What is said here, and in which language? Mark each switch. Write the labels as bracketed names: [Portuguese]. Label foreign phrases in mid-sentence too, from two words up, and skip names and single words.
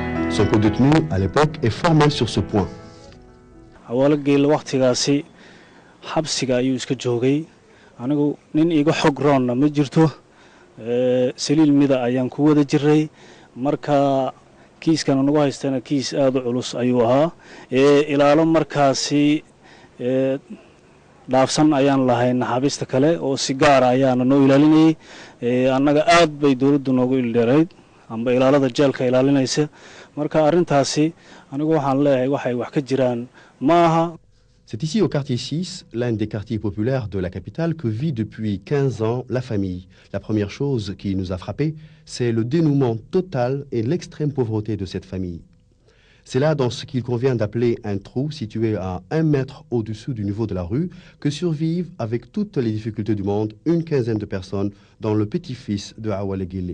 [French] Son co-détenu, à l'époque, est formel sur ce point. [Somali] awalageel waqtigaasi xabsiga ayuu iska joogay anigu nin iga xog roonna ma jirto saliil mida ayaan ku wada jiray marka kiiskan anagu haystana kiis aad u culus ayuu ahaa ilaalo markaasi dhaafsan ayaan lahayn xabista kale oo si gaar ah ayaana noo ilaalinayay annaga aad bay dawladdu noogu ildheerayd amba ilaalada jeelka ilaalinaysa marka arrintaasi anigu waxaan leeyahay waxay wax ka jiraan maaha. [French] C'est ici au quartier 6, l'un des quartiers populaires de la capitale, que vit depuis 15 ans la famille. La première chose qui nous a frappé, c'est le dénouement total et l'extrême pauvreté de cette famille. C'est là, dans ce qu'il convient d'appeler un trou situé à 1 mètre au-dessous du niveau de la rue, que survivent, avec toutes les difficultés du monde, une quinzaine de personnes, dont le petit-fils de Awale Guélé.